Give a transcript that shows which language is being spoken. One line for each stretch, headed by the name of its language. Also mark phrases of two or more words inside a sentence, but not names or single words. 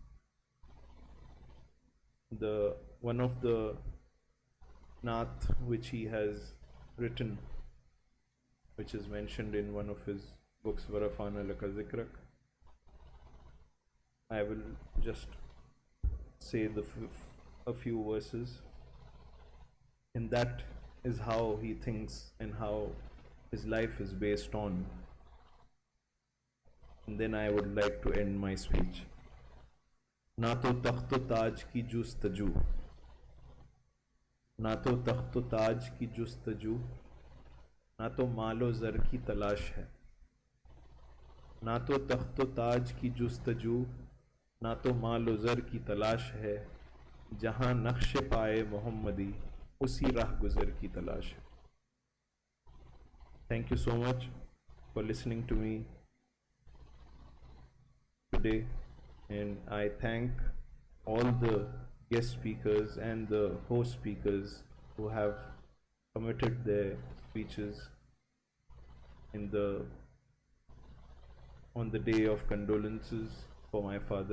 English: One of the Naat which he has written, which is mentioned in one of his books, Warafana Laka Zikrak, I will just say a few verses. And that is how he thinks and how his life is based on. And then I would like to end my speech.
Urdu: نہ تو تخت و تاج کی جستجو، نہ تو تخت و تاج کی جستجو، نہ تو مال و زر کی تلاش ہے. نہ تو تخت و تاج کی جستجو، نہ تو مال و زر کی تلاش ہے. جہاں نقشِ پائے محمدی، اسی رہ گزر کی تلاش ہے.
English: Thank you so much for listening to me today, and I thank all the guest speakers and the host speakers who have committed their speeches on the day of condolences for my father.